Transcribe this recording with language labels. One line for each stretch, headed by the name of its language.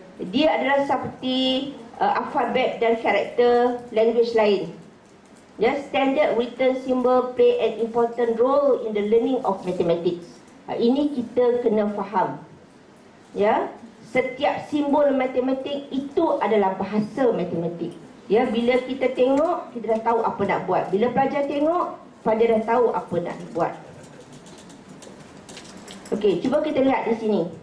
Malay: Dia adalah seperti alfabet dan karakter language lain.
English: Ya, standard written symbol play an important role in the learning of mathematics.
Malay: Ini kita kena faham. Ya, setiap simbol matematik itu adalah bahasa matematik. Ya, bila kita tengok, kita dah tahu apa nak buat. Bila pelajar tengok, pada dah tahu apa nak buat. Okey, cuba kita lihat di sini.